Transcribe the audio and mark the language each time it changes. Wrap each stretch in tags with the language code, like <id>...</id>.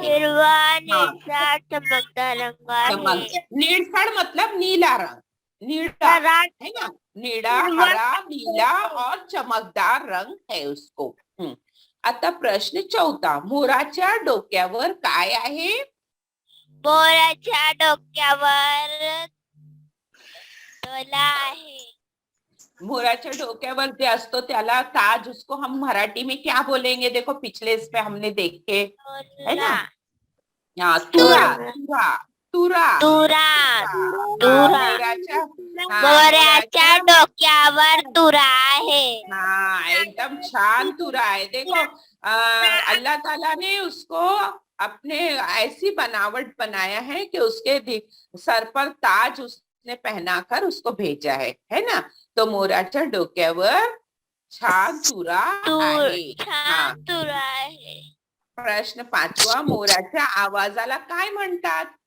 <mr>हिरवा निळसळ चमकदार रंग आहे.</mr> <hi>निळसळ मतलब नीला रंग, नीला है ना, निळा, हरा, नीला और चमकदार रंग है उसको.</hi> <mr>आता प्रश्न 4. मोराच्या डोक्यावर काय आहे? मोराच्या डोक्यावर डोला आहे. मोराच्या डोक्यावर जे असतो त्याला ताज,</mr> <hi>उसको हम मराठी में क्या बोलेंगे? देखो पिछले इस पे हमने देखे है ना. हाँ, तुरा, तुरा, तुरा,</hi> <mr>तुरा. मोराच्या मोराच्या डोक्यावर तुरा आहे.</mr> <hi>हाँ,</hi> <mr>एकदम छान</mr> <hi>तुरा है. देखो अल्लाह ताला ने उसको अपने ऐसी बनावट बनाया है कि उसके सर पर ताज उसने पहनाकर उसको भेजा है ना.</hi> <mr>तो मोराच्या डोक्यावर छान तुरा आहे. हाँ. तुरा आहे. प्रश्न 5. मोराच्या आवाजाला काय म्हणतात?</mr>